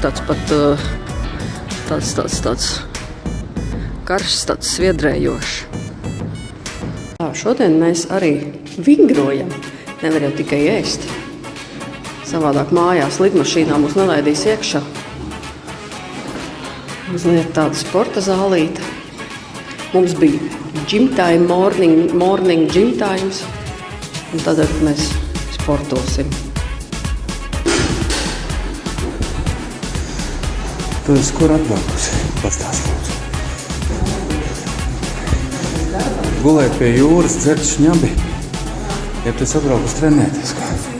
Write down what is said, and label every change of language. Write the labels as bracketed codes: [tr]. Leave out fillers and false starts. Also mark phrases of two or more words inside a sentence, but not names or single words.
[lv] Tāds pat tāds karsts, tāds sviedrējošs. Šodien mēs arī vingrojam. Nevar jau tikai ēst. Savādāk mājās lidmašīnā mūs nelaidīs iekšā. Mazliet tāda sporta zālīte. Mums bija [en] gym time, morning gym times. [lv] Un tad mēs sportosim. Tu esi kur atbraukusi? Pastāst lūdzu. Gulēt pie jūras, dzert šņabi. Ja tu esi atbraukus trenēties, kā?